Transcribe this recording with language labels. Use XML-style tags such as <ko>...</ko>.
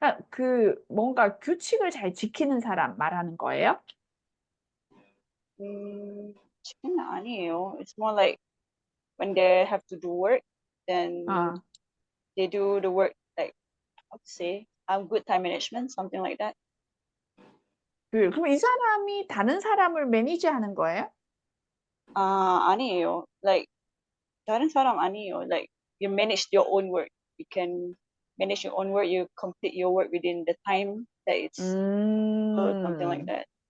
<ko>그러니까 뭔가 규칙을 잘 지키는 사람 말하는 거예요? 음, 치킨 아니에요.</ko> <en>It's more like when they have to do work, then 어. they do the work like how to say good time management, something like that.</en> <ko>그럼 이 사람이 다른 사람을 매니지하는 거예요? 아니에요. Like 다른 사람 아니에요.</ko> <en>Like you manage your own work. You can manage your own work. You complete your work within the time that it's or something like that.</en>